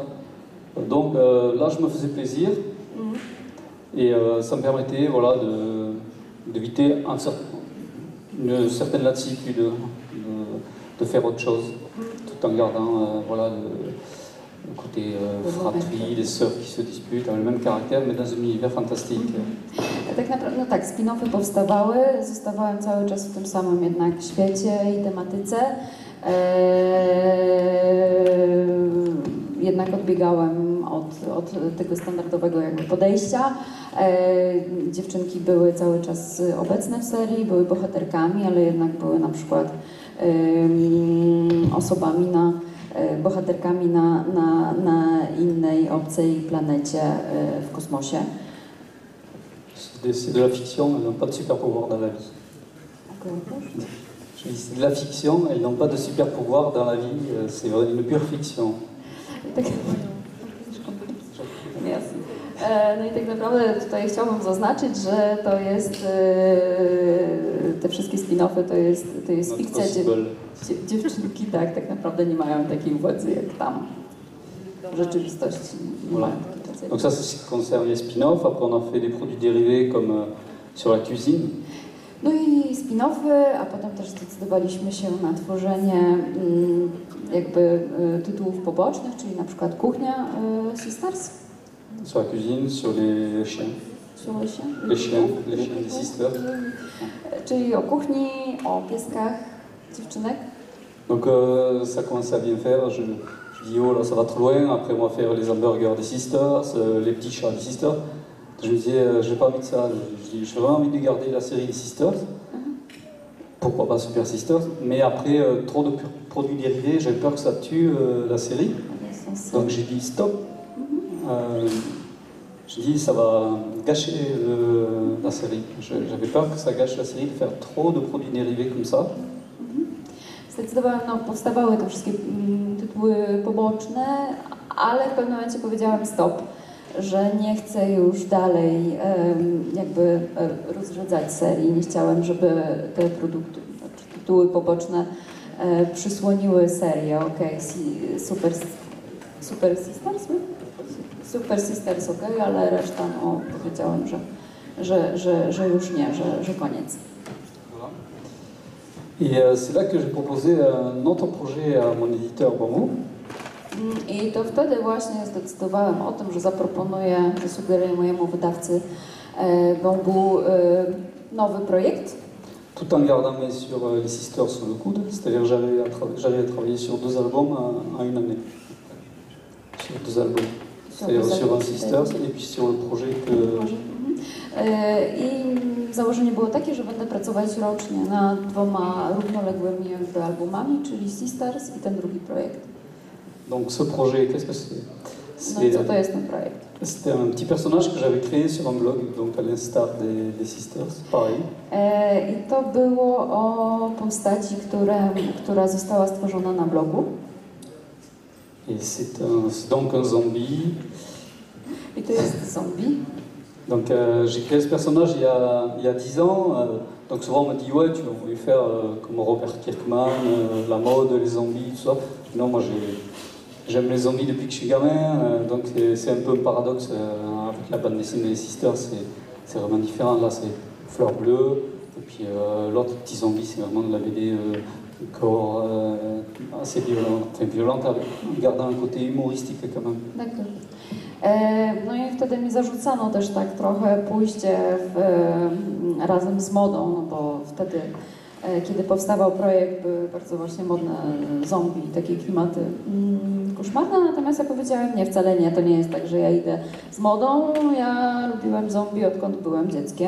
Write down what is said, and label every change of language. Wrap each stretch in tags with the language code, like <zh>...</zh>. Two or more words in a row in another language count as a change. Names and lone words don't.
<fr>Donc là, je me faisais plaisir et ça me permettait voilà, d'éviter une certaine lassitude de faire autre chose, tout en gardant voilà, le côté fratrie, les sœurs qui se disputent, avec le même caractère, mais dans un univers fantastique.</fr> <pl>Tak naprawdę, no tak, spin-offy powstawały, zostawałem cały czas w tym samym jednak świecie i tematyce. Jednak odbiegałem od tego standardowego jakby podejścia. Dziewczynki były cały czas obecne w serii, były bohaterkami, ale jednak były na przykład bohaterkami na innej, obcej planecie w kosmosie.</pl> <fr>C'est de la fiction, elles n'ont pas de super pouvoir dans la vie. Je dis c'est de la fiction, elles n'ont pas de super pouvoir dans la vie, c'est une pure fiction.</fr> <pl>No i tak naprawdę tutaj chciałabym zaznaczyć, że to jest, te wszystkie spin-offy to jest fikcja, dziewczynki tak naprawdę nie mają takiej władzy jak tam w rzeczywistości.</pl> <fr>Voilà. Donc ça c'est ce qui concerne les spin-offs, après on a fait des produits dérivés comme sur la cuisine.</fr> <pl>No i spin-offy, a potem też zdecydowaliśmy się na tworzenie jakby tytułów pobocznych, czyli na przykład kuchnia Sisters.</pl> <fr>Sur la cuisine, sur les chiens. Sur les chiens? Les chiens des sisters.</fr> <pl>Czyli o kuchni, o pieskach dziewczynek.</pl> <fr>Donc ça commence à bien faire, je dis oh là ça va trop loin, après on va faire les hamburgers des sisters, les petits chats des sisters. Je me disais, j'ai pas envie de ça, j'ai vraiment envie de garder la série des sisters. Pourquoi pas Super Sisters, mais après trop de produits dérivés, j'avais peur que ça tue la série. Donc j'ai dit stop. J'ai dit ça va gâcher la série. J'avais peur que ça gâche la série de faire trop de produits dérivés comme ça.</fr> <pl>Zdecydowałam, no powstawały te wszystkie tytuły poboczne, ale w pewnym momencie powiedziałam stop, że nie chcę już dalej jakby rozrzedzać serii. Nie chciałem, żeby te produkty, tytuły poboczne przysłoniły serię. Super Sisters? Super Sisters, ale reszta no, powiedziałem, że już nie, że koniec.</pl> <fr>Et c'est là que j'ai proposé un autre projet à mon éditeur Bamboo.</fr> <pl>I to wtedy właśnie zdecydowałem o tym, że zaproponuję, że sugeruję mojemu wydawcy Bamboo nowy projekt.</pl> <fr>Tout en gardant bien sûr les sisters sur le coude, c'est-à-dire j'allais travailler sur 2 albums en une année. Sur 2 albums. C'est-à-dire sur un sisters et puis sur le projet que...</fr> <pl>I założenie było takie, że będę pracować rocznie nad 2 równoległymi jakby albumami, czyli Sisters i ten drugi projekt.</pl> <fr>Donc ce projet, qu'est-ce que c'est?</fr> <pl>No i co to jest ten projekt?</pl> <fr>C'était un petit personnage que j'avais créé sur un blog, donc à l'instar des Sisters, pareil.</fr> <pl>I to było o postaci, która została stworzona na blogu.</pl> <fr>Et c'est donc un zombie.</fr> <pl>I to jest zombie.</pl> <fr>Donc j'ai créé ce personnage il y a 10 ans. Donc souvent on me dit ouais tu vas vouloir faire comme Robert Kirkman, la mode, les zombies, tout ça. Non, moi j'aime les zombies depuis que je suis gamin. Donc c'est un peu un paradoxe avec la bande dessinée des Sisters. C'est vraiment différent. Là c'est Fleur Bleue. Et puis l'autre petit zombie c'est vraiment de la BD corps assez violente avec, gardant un côté humoristique quand même. D'accord.</fr> <pl>No i wtedy mi zarzucano też tak trochę pójście razem z modą, no bo wtedy, kiedy powstawał projekt, były bardzo właśnie modne zombie, takie klimaty koszmarne, natomiast ja powiedziałem, nie, wcale nie, to nie jest tak, że ja idę z modą, ja lubiłem zombie odkąd byłem dzieckiem.</pl>